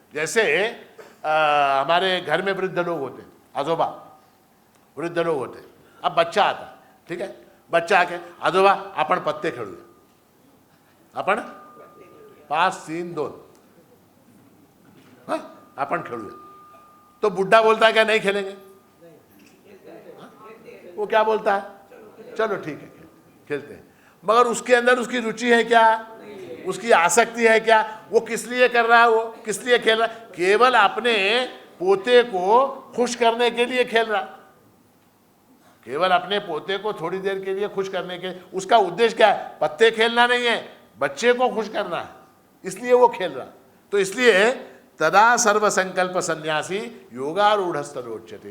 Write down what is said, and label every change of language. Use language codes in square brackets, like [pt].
[hi] जैसे हमारे घर में वृद्ध लोग होते, आजोबा वृद्ध लोग होते. अब बच्चा आता, ठीक है, बच्चा आके [mr] आजोबा आपण पत्ते खेळूया. आपण 5 3 2 अपन खेलूया. [hi] तो बुढ़ा बोलता है क्या नहीं खेलेंगे? वो क्या बोलता है? चलो ठीक है खेलते हैं. मगर उसके अंदर उसकी रुचि है क्या? उसकी आसक्ति है क्या? वो किस लिए कर रहा है? वो किस लिए खेल रहा है? केवल अपने पोते को खुश करने के लिए खेल रहा. केवल अपने पोते को थोड़ी देर के लिए खुश करने के, उसका उद्देश्य क्या है? पत्ते खेलना नहीं है, बच्चे को खुश करना है, इसलिए वो खेल रहा. तो इसलिए [sa] तदा सर्व संकल्प सन्यासी योगारूढ़स्तरोच्यते.